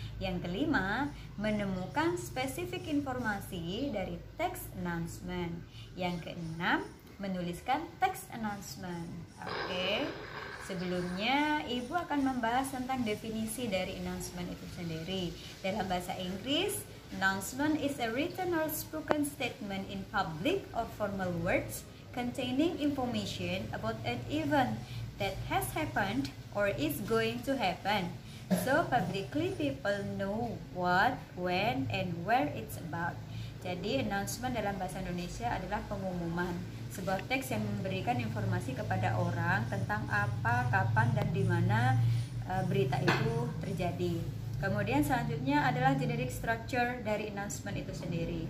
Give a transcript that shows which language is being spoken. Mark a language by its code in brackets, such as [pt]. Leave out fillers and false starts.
[id] Yang kelima, menemukan spesifik informasi dari teks announcement. Yang keenam, menuliskan teks announcement. Oke. Sebelumnya, Ibu akan membahas tentang definisi dari announcement itu sendiri. Dalam bahasa Inggris, [en] announcement is a written or spoken statement in public or formal words containing information about an event that has happened or is going to happen. So publicly people know what, when, and where it's about. [id] Jadi announcement dalam bahasa Indonesia adalah pengumuman, sebuah teks yang memberikan informasi kepada orang tentang apa, kapan, dan di mana berita itu terjadi. Kemudian selanjutnya adalah generic structure dari announcement itu sendiri.